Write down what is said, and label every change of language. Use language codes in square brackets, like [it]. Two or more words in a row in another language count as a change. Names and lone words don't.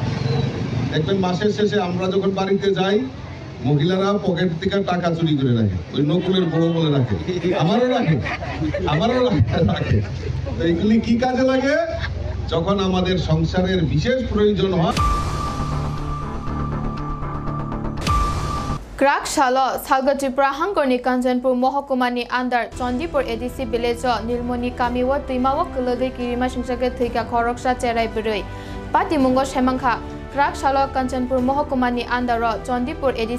[bn] দেখবেন মাসের শেষে আমরা যখন বাড়িতে যাই মহিলারা পকেট থেকে টাকা চুরি করে রাখে, ওই নকুলের বড় বলে রাখে, আমারও রাখে। তো এগুলি কি কাজে লাগে? যখন আমাদের সংসারের বিশেষ প্রয়োজন হয়। [trp] Krak Shalo Salgatripura Hangkorni Kanchanpur Mohkumani Andar Chandipur ADC Village Nilmoni Kamiwa Tuimawa Kulagi Kirima Shingshake Thika Khoroksha Cherai Burui Pati Mungo Shemangkha Krak Shalo Kanchanpur Mohkumani Andar Chandipur ADC